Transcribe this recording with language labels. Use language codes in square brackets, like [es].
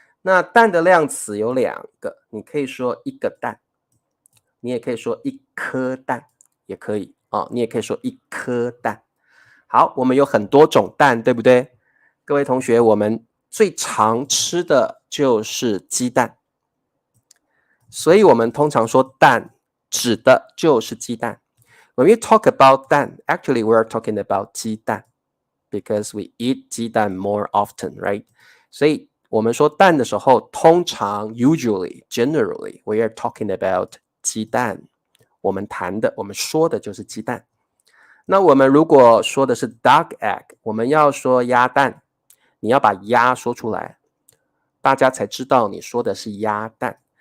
[zh] 那蛋的量词有2个，你可以说一个蛋，你也可以说一颗蛋，也可以你也可以说一颗蛋。好，我们有很多种蛋，对不对？各位同学，我们最常吃的就是鸡蛋，所以我们通常说蛋指的就是鸡蛋。 [en] When we talk about 蛋 actually we are talking about 鸡蛋 because we eat 鸡蛋 more often, right? [zh] 所以我们说蛋的时候，通常 [en] generally we are talking about [zh] 鸡蛋。我们说的就是鸡蛋。那我们如果说的是 [en] duck egg， [zh] 我们要说鸭蛋，你要把鸭说出来，大家才知道你说的是鸭蛋。